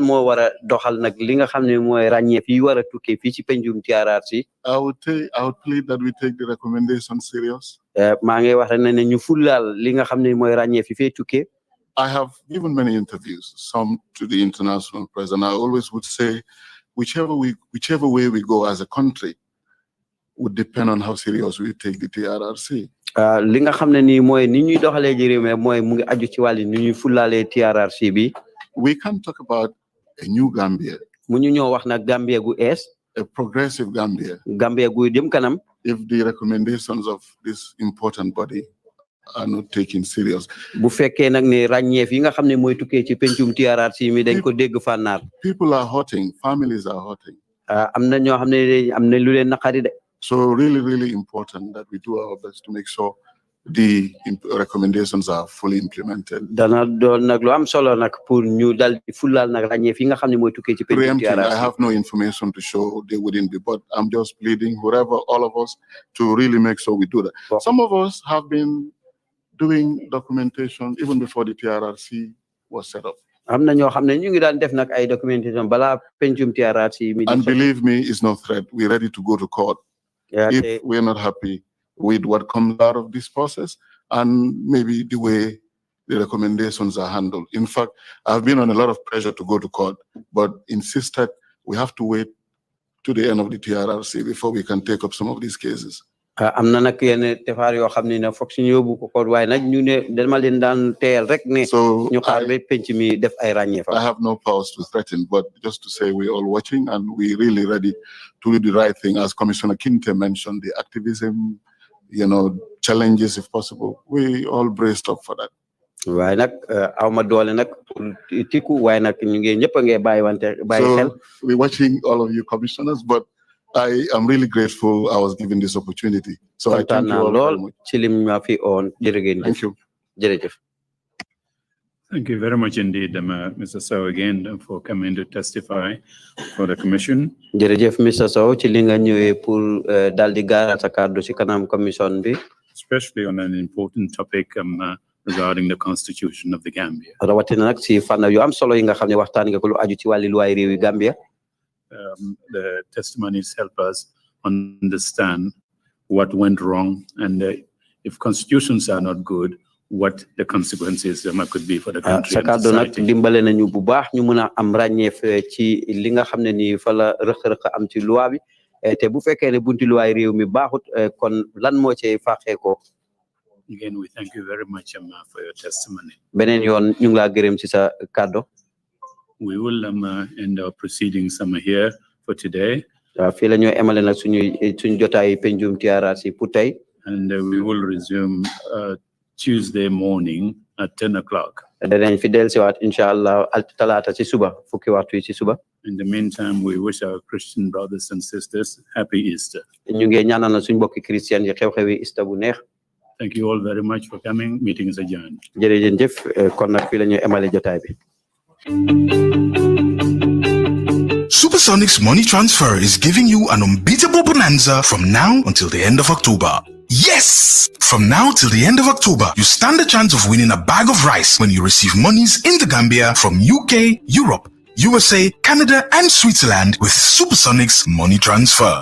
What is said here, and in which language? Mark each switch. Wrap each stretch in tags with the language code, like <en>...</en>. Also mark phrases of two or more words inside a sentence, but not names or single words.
<en>that we take the recommendations serious. I have given many interviews, some to the international press, and I always would say, whichever way we go as a country would depend on how serious we take the Trrc.</en> <wo>li nga xam ne nii mooy ni ñuy doxalee ji réew mi mooy mu ngi aju ci wàlli ni ñuy fulaalee TRRC bi.</wo> <en>We can talk about a new Gambia.</en> <wo>mu ñu ñoo wax nag Gambia gu ees.</wo> <en>A progressive Gambia.</en> <wo>Gambia gu jëm kanam.</wo> <en>If the recommendations of this important body are not taken serious.</en> <wo>Bu fekkee nag ne ràññeef yi nga xam ne mooy tukkee ci pencum TRRC mi dañ ko dégg fànnaar.</wo> <en>People are hurting, families are hurting.</en> <wo>Am na ñoo xam ne am na lu leen naqari de.</wo> <en>So really important that we do our best to make sure the recommendations are fully implemented.</en> <wo>Dana doon nag lu am solo nag pour ñu dal di fulal nag ràññeef yi nga xam ne mooy tukkee ci pencum TRRC.</wo> <en>I have no information to show they wouldn't be, but I'm just pleading whoever, all of us, to really make sure we do that. Wow. Some of us have been doing documentation even before the TRRC was set up.</en> <wo>Am na ñoo xam ne ñu ngi daan def nag ay documentation balaa pencum TRRC mi.</wo> <en>And believe me, it's no threat. We're ready to go to court if we're not happy with what comes out of this process and maybe the way the recommendations are handled. In fact, I've been on a lot of pressure to go to court, but insisted we have to wait to the end of the TRRC before we can take up some of these cases.</en> <wo>Am na nag yenn tefaar yoo xam ne na foog suñu yóbbu ko koor waaye nag ñu ne dama leen daan teyal rek ne ñu xaar ba penc mi def ay ràññee fa.</wo> <en>I have no powers to threaten, but just to say we're all watching and we're really ready to do the right thing. As Commissioner Kinte mentioned, the activism, challenges if possible. We all braced up for that.</en> <wo>waaye nag aw ma doole nag tiku waaye nag ñu ngi ñëpp a ngi bàyyi xel.</wo> <en>So we're watching all of you commissioners, but I am really grateful I was given this opportunity. So I thank you all very much. Thank you. Thank you very much indeed, Mr. Sowe, again, for coming to testify for the Commission. Mr.</en> <wo>Sowe, ci li nga ñëwee pour dal di gaaral sa kàddu ci kanam commission bi.</wo> <en>Especially on an important topic regarding the Constitution of the Gambia.</en> <wo>Rawatina nag ci fànn yu am solo yi nga xam ne waxtaan nga ko lu aju ci wàlli luwaay réewi Gambia.</wo> <en>The testimonies help us understand what went wrong and if constitutions are not good, what the consequences could be for the country and society.</en> <wo>Dimbale nañu bu baax ñu mëna am ràññeef ci li nga xam ne ni fa la rëq-rëq am ci loi bi te bu fekkee ne bunti loi réew mi baaxut kon lan moo ci faaxee ko.</wo> <en>Again, we thank you very much for your testimony.</en> <wo>Beneen yoon ñu ngi laa gërëm ci sa kàddu.</wo> <en>We will end our proceedings here for today.</en> <wo>Fii la ñoo emale nag suñu jotaay pencum TRRC pour tey.</wo> <en>And we will resume Tuesday morning at 10 o'clock.</en> <wo>Danañ fi dellusiwaat</wo> <ar>inshallah</ar> <wo>talaata ci suba fukki waxtu ci suba.</wo> <en>In the meantime, we wish our Christian brothers and sisters happy Easter.</en> <wo>Ñu ngi ñaanal suñu mbokki Christian yi xew-xewi Easter bu neex.</wo> <en>Thank you all very much for coming. Meeting is adjourned.</en> <wo>Jërëjëf kon nag fii la ñoo emale jotaay bi.</wo> <en>Supersonic's money transfer is giving you an unbeatable bonanza from now until the end of October. Yes! From now till the end of October, you stand a chance of winning a bag of rice when you receive monies in the Gambia from UK, Europe, USA, Canada, and Switzerland with Supersonic's money transfer.</en>